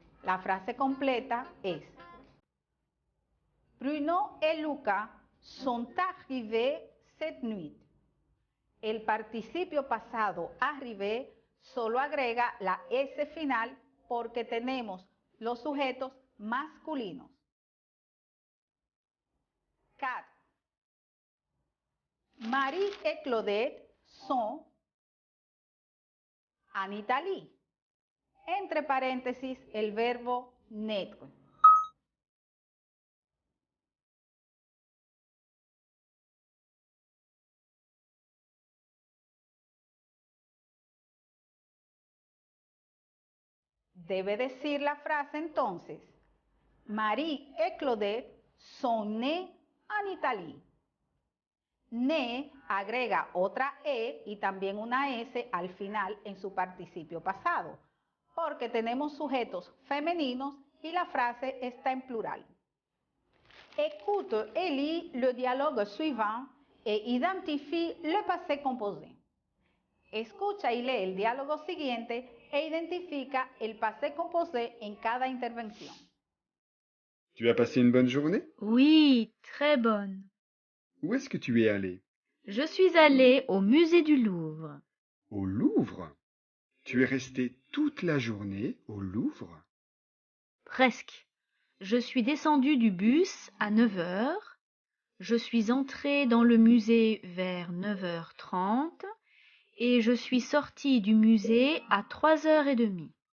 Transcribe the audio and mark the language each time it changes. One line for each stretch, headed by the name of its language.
Spanish: La frase completa es
French: Bruno et Lucas sont arrivés cette nuit.
Spanish: El participio pasado arrivé solo agrega la S final porque tenemos los sujetos masculinos. 4.
French: Marie et Claudette sont en Italie.
Spanish: Entre paréntesis, el verbo naître. Debe decir la frase entonces.
French: Marie et Claudette sont nés en Italie.
Spanish: Né agrega otra E y también una S al final en su participio pasado, porque tenemos sujetos femeninos y la frase está en plural.
French: Écoute et lis le dialogue suivant et identifie le passé composé.
Spanish: Escucha y lee el diálogo siguiente e identifica el passé composé en cada intervención.
French: Tu as passé une bonne journée? Oui, très bonne. Où est-ce que tu es allé? Je suis allée au musée du Louvre. Au Louvre? Tu es resté toute la journée au Louvre? Presque. Je suis descendue du bus à 9 heures. Je suis entrée dans le musée vers 9h30 et je suis sortie du musée à 3h30.